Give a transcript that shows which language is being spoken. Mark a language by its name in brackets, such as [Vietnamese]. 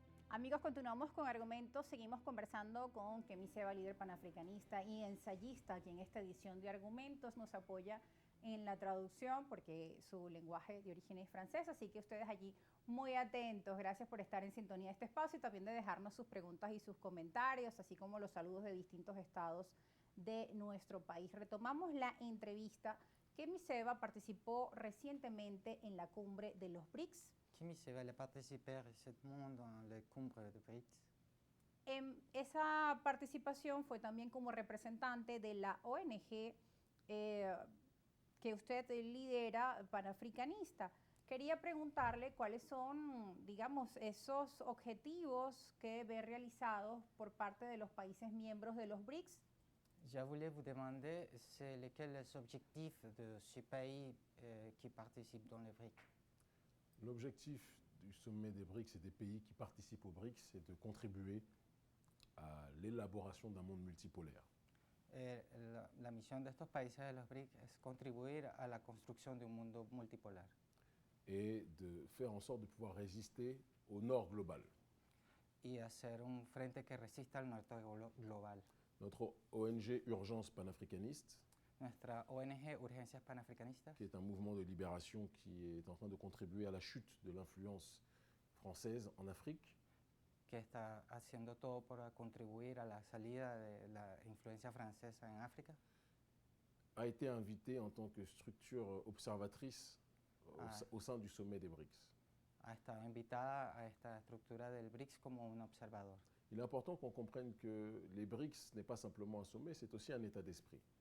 [Spanish] Amigos, continuamos con Argumentos, seguimos conversando con Kemi Seba, líder panafricanista y ensayista, quien en esta edición de Argumentos nos apoya en la traducción porque su lenguaje de origen es francés, así que ustedes allí muy atentos. Gracias por estar en sintonía de este espacio y también de dejarnos sus preguntas y sus comentarios, así como los saludos de distintos estados de nuestro país. Retomamos la entrevista. Kemi Seba participó recientemente en la cumbre de los BRICS. [French] Kemi Seba a participé récemment dans la cumbre de BRICS. [Spanish] Esa participación fue también como representante de la ONG que usted lidera, panafricanista. Quería preguntarle cuáles son, digamos, esos objetivos que ve realizados por parte de los países miembros de los BRICS. [French] Je voulais vous demander, c'est lesquels les objectifs de ces pays qui participent dans les BRICS. L'objectif du sommet des BRICS et des pays qui participent aux BRICS, c'est de contribuer à l'élaboration d'un monde multipolaire. [Spanish] La misión de estos países de los BRICS es contribuir a la construcción de un mundo multipolar. [French] Et de faire en sorte de pouvoir résister au nord global. [Spanish] Y hacer un frente que resista al norte global. [French] Notre ONG Urgence Panafricaniste, [Spanish] Nuestra ONG Urgencias Panafricanistas, [French] qui est un mouvement de libération qui est en train de contribuer à la chute de l'influence française en Afrique, [Spanish] que está haciendo todo para contribuir a la salida de la influencia francesa en África, [French] a été invité en tant que structure observatrice au sein du sommet des BRICS. [Spanish] Ha estado invitada a esta estructura del BRICS como un observador. [French] Il est important qu'on comprenne que les BRICS n'est pas simplement un sommet, c'est aussi un état d'esprit.